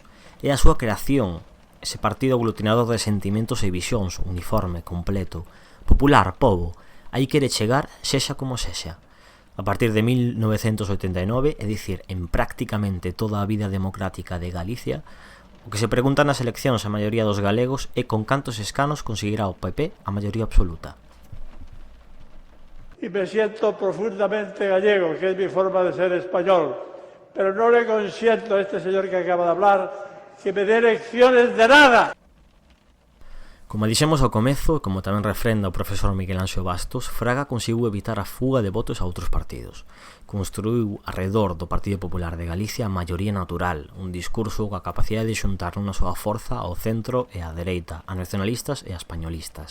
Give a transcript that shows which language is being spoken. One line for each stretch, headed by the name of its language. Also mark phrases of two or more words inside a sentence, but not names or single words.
Galician: É a súa creación, ese partido aglutinador de sentimentos e visións, uniforme, completo, popular, pobo, aí quere chegar sexa como sexa. A partir de 1989, é dicir, en prácticamente toda a vida democrática de Galicia, o que se pregunta nas eleccións a maioría dos galegos é con cantos escanos conseguirá o PP a maioría absoluta.
Spanish: Y me siento profundamente gallego, que es mi forma de ser español, pero no le consiento a este señor que acaba de hablar que me dé lecciones de nada.
Galician: Como dixemos ao comezo, como tamén refrenda o profesor Miguel Anxo Bastos, Fraga conseguiu evitar a fuga de votos a outros partidos. Construiu arredor do Partido Popular de Galicia a maioría natural, un discurso coa capacidade de xuntar unha soa forza ao centro e á dereita, a nacionalistas e a españolistas.